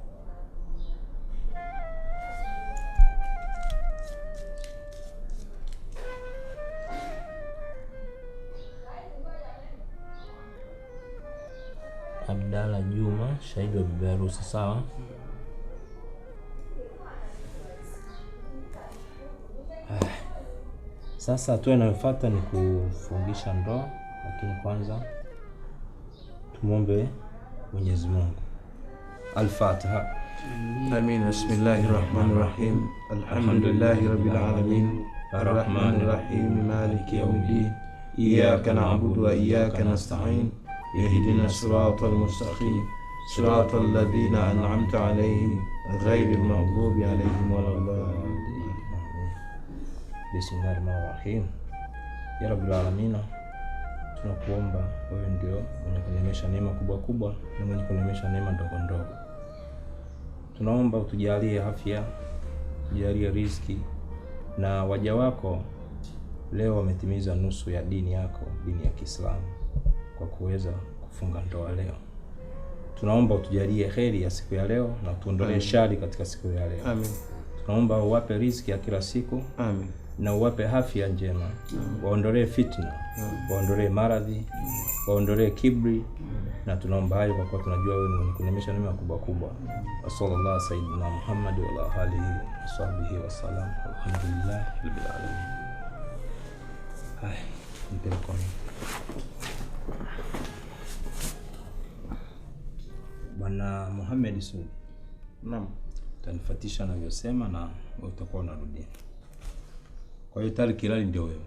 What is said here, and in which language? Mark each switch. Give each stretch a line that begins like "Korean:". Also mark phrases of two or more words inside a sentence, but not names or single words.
Swahili: Abdalla Juma, shahidi wa bibi harusi. Sawa. Sasa hatua inayofuata ni kufungisha ndoa, lakini kwanza tumwombe Mwenyezi Mungu. Al-Fatiha. Amin.
Arabic: بسم الله الرحمن الرحيم. الحمد لله رب العالمين. الرحمن الرحيم. مالك يوم الدين. إياك نعبد وإياك نستعين. اهدنا الصراط المستقيم. صراط الذين أنعمت عليهم غير المغضوب عليهم ولا الضالين. بسم الله الرحمن الرحيم. يا رب العالمين,
Swahili: tunakuomba wewe ndio mwenye kunemesha neema kubwa kubwa na mwenye kunemesha neema ndogo ndogo. Tunaomba utujalie afya, utujalie riziki, na waja wako leo wametimiza nusu ya dini yako, dini ya Kiislamu, kwa kuweza kufunga ndoa leo. tunaomba utujalie kheri ya siku ya leo na tuondolee shari katika siku ya leo. Amin. Tunaomba uwape riziki ya kila siku. Amin. Na uwape afya njema. Waondolee fitna, waondolee maradhi, waondolee kibri. Na tunaomba hayo kwa kuwa tunajua wewe ni kunemesha neema kubwa kubwa.
Arabic: صلى الله على سيدنا محمد وعلى آله وصحبه وسلم. الحمد لله رب العالمين.
Swahili: Hai, mpelekoni. Bwana Muhammad Sudi. Naam. Utanifuatisha navyosema na utakuwa unarudia. Kwa hiyo Tariq Hilali ndio wewe.